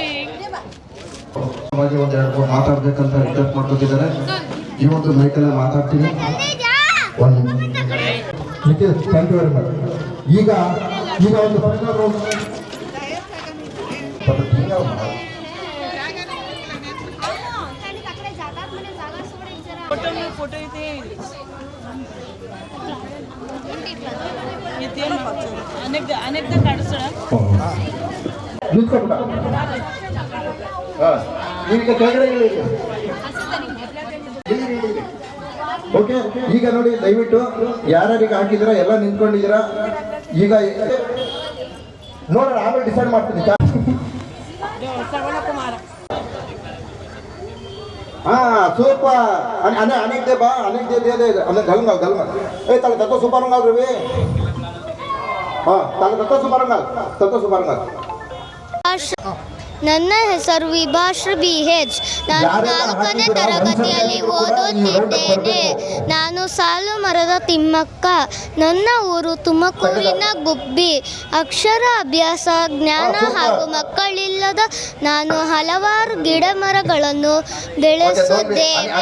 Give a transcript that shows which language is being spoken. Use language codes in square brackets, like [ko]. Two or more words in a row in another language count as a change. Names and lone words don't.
[kn] ಒಂದು ಎರಡು ಮಾತಾಡ್ಬೇಕಂತ ರಿಕ್ವೆಸ್ಟ್ ಮಾಡ್ಕೊತಿದ್ದಾರೆ. ಈ ಒಂದು ಮೈಕಲ್ಲಿ ಮಾತಾಡ್ತೀನಿ. [en] thank you very much. [kn] ಈಗ ಒಂದು [en] final round [mr] फोटो इथे अनेकदा काढू [kn] ಓಕೆ. ಈಗ ನೋಡಿ ದಯವಿಟ್ಟು ಯಾರ್ಯಾರಿಗೆ ಹಾಕಿದಿರ ಎಲ್ಲ ನಿಂತ್ಕೊಂಡಿದ್ದೀರಾ. ಈಗ ನೋಡೋಣ, ಆಮೇಲೆ ಡಿಸೈಡ್ ಮಾಡ್ತೀನಿ. ಸೂಪರ್. अनेक दे बा, अनेक दे अंदर गलंगाल ताले तत्व सुपारंगाल रवि. ताले तत्व सुपारंगाल ನನ್ನ ಹೆಸರು ವಿಭಾಶ್ರೀ BH. ನಾನು 4ನೇ ತರಗತಿಯಲ್ಲಿ ಓದುತ್ತಿದ್ದೇನೆ. ನಾನು ಸಾಲು ಮರದ ತಿಮ್ಮಕ್ಕ. ನನ್ನ ಊರು ತುಮಕೂರಿನ ಗುಬ್ಬಿ. ಅಕ್ಷರ ಅಭ್ಯಾಸ ಜ್ಞಾನ ಹಾಗೂ ಮಕ್ಕಳಿಲ್ಲದ ನಾನು ಹಲವಾರು ಗಿಡ ಮರಗಳನ್ನು ಬೆಳೆಸುತ್ತೇನೆ.